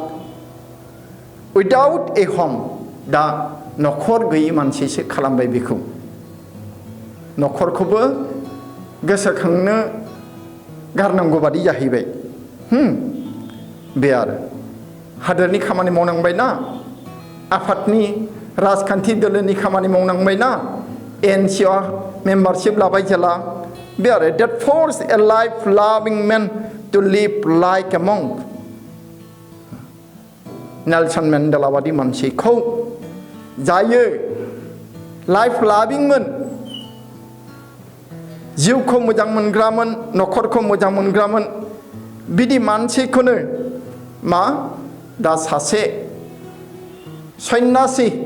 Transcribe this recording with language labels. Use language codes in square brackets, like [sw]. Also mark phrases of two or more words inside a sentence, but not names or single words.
[en] without a home [brx] दा न'खर गैयै मानसिसो खालामबाय बेखौ न'खरखौबो गोसोखांनो गारनांगौ बादि जाहैबाय बे आरो हादोरनि खामानि मावनांबायना आफादनि राजखान्थि दोलोनि खामानि मावनांबायना [en] ANC membership [brx] लाबाय जेला बे आरो [en] that forced a life loving man to live like a monk. [brx] नेलसन मेन्डेला बादि मानसिखौ जायो लाइफ लाभिंमोन जिउखौ मोजां मोनग्रामोन न'खरखौ मोजां मोनग्रामोन बिदि मानसिखौनो मा दा सासे सन्यासि